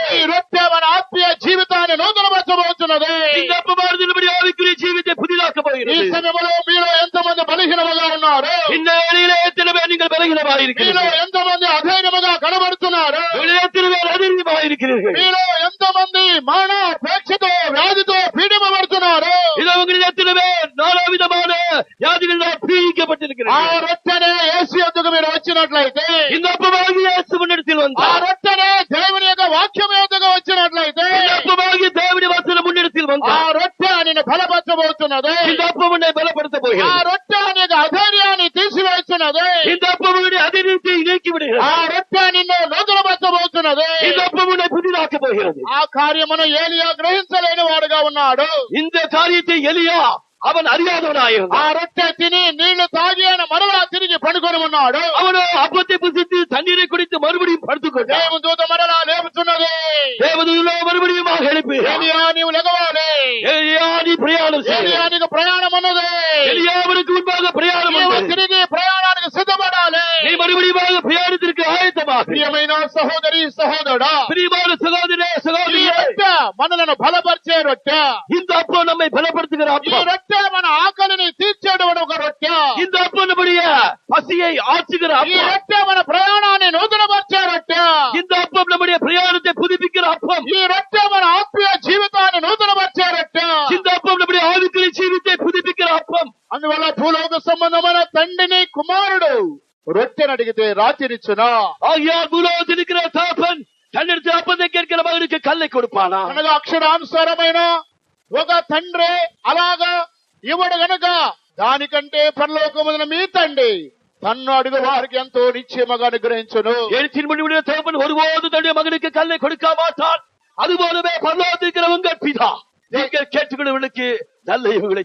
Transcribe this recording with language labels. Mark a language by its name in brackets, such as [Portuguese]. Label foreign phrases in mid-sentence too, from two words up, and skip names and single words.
[Telugu] ఈ రొట్టె మన ఆత్మీయ జీవితాన్ని నూతనపరచబోతున్నది. [Tamil] இந்த அப்பமானது நம்முடைய ஆவிக்குரிய ஜீவித்தை புதிதாக்க [Telugu] ఈ [Tamil] போகிறது. [Telugu] సమయంలో మీలో ఎంతమంది బలహీనముగా ఉన్నారు? ఉన్నారు? [Tamil] இந்த வேளையிலே எத்தனை பேர் நீங்கள் [Telugu] మీలో [Tamil] பலகீனமாயிருக்கிறீர்கள்? [Telugu] ఎంతమంది అధైర్యముగా కనబడుతున్నారు? [Tamil] எத்தனை பேர் அதிர்ச்சியமாயிருக்கிறீர்கள்? [Telugu] మీలో ఎంతమంది మానోపేక్షతో వ్యాధితో పీడింపబడుతున్నారు? [Tamil] இதோ உங்களில் எத்தனை பேர் நானா விதமான வியாதிகளால் [Telugu] ఆ [Tamil] பீடிக்கப்பட்டிருக்கிறீர்கள்? [Telugu] రొట్టెనే యేసు యొద్దకు మీరు వచ్చినట్లయితే, [Tamil] இந்த அப்பமாகிய இயேசு முன்னிடத்தில் [Telugu] ఆ [Tamil] வந்தார். [Telugu] రొట్టెనే దేవుని యొక్క వాక్యం యొద్దకు వచ్చినట్లయితే, [Tamil] இந்த அப்பமாகிய தேவனுடைய வசனம் முன்னிடத்தில் [Telugu] ఆ [Tamil] வந்தார். [Telugu] రొట్టె నిన్ను బలపరచబోతున్నది. [Tamil] இந்த அப்பம் உன்னை பலப்படுத்த [Telugu] ఆ [Tamil] போகிறது. [Telugu] రొట్టె నీకు అధైర్యాన్ని తీసివేస్తున్నది. [Tamil] இந்த அப்பம் உன்னுடைய அதிர்ச்சியை நீக்கி [Telugu] ఆ [Tamil] விடுகிறது. [Telugu] రొట్టె నిన్ను నూతనపరచబోతున్నది. [Tamil] இந்த அப்பம் உன்னை புதிதாக்க போகிறது. [Telugu] ఆ కార్యమును ఏలియా గ్రహించలేని వాడుగా ఉన్నాడు. [Tamil] இந்த காரியத்தை எலியா அவன் [Telugu] ఆ [Tamil] அறியாதவனாயிருந்தான். [Telugu] రొట్టె తిని నీళ్లు తాగి ఆయన మరలా తిరిగి పడుకొని ఉన్నాడు. [Tamil] அவனோ அப்பத்தை புசித்து தண்ணீரை குடித்து மறுபடியும் படுத்துக்கொண்டான். [Telugu] దేవుని దూత మరలా లేపుతున్నది. [Tamil] தேவதூதனோ மறுபடியும் எழுப்பி [Telugu] ఏలియా నీవు లెగవాలి. [Tamil] எலியா நீ பிரயாணம் செய். [Telugu] ఏలియా నీకు ప్రయాణం ఉన్నది. [Tamil] எலியாவிற்கு முன்பாக பிரயாணம் [Telugu] నీవు [Tamil] உண்டு. [Telugu] తిరిగి ప్రయాణానికి సిద్ధపడాలి. [Tamil] நீ மறுபடியும் பிரயாணத்திற்கு ஆயத்தமாக. [Telugu] ప్రియమైన సహోదరి సహోదరుడా, [Tamil] பிரியமான சகோதரே [Telugu] ఈ [Tamil] சகோதரியே, [Telugu] రొట్టె మనలను బలపరిచే రొట్టె. [Tamil] இந்த அப்பம் நம்மை பலப்படுத்துகிற [Telugu] ఈ [Tamil] அப்பம். [Telugu] రొట్టె మన ఆకలిని తీర్చేటువంటి ఒక రొట్టె. [Tamil] இந்த அப்பம் நம்முடைய பசியை ஆற்றுகிற [Telugu] ఈ [Tamil] அப்பம். [Telugu] రొట్టె మన ప్రయాణాన్ని నూతనపరిచే రొట్టె. [Tamil] இந்த அப்பம் நம்முடைய பிரயாணத்தை புதுப்பிக்கிற அப்பம். [Telugu] ఈ రొట్టె మన ఆత్మీయ జీవితాన్ని నూతనపరిచే రొట్టె. [Tamil] இந்த அப்பம் நம்முடைய ஆவிக்குரிய ஜீவித்தை புதுப்பிக்கிற அப்பம். [Telugu] అందువల్ల భూలోక సంబంధమైన తండ్రిని కుమారుడు రొట్టెను అడిగితే రాతినిచ్చునా? [Tamil] ஆகியால் பூலோகத்தில் இருக்கிற தகப்பன் தன்னிடத்தில் அப்பத்தை கேட்கிற மகனுக்கு கல்லை கொடுப்பானா? [Telugu] అనగా అక్షరానుసారమైన ఒక తండ్రి అలాగా ఇవ్వడు గనుక దానికంటే పరలోకమున మీ తండ్రి తన్ను అడుగు వారికి ఎంతో నిశ్చయముగా అనుగ్రహించును. [Tamil] எழுத்தின் முடிவுடைய தகப்பன் ஒருபோது தன்னுடைய மகனுக்கு கல்லை கொடுக்க மாட்டான். அதுபோலவே பரலோகத்தில் இருக்கிற உங்கள் பிதா நீங்கள் கேட்டுக்கொள்வர்களுக்கு நல்ல இவங்களை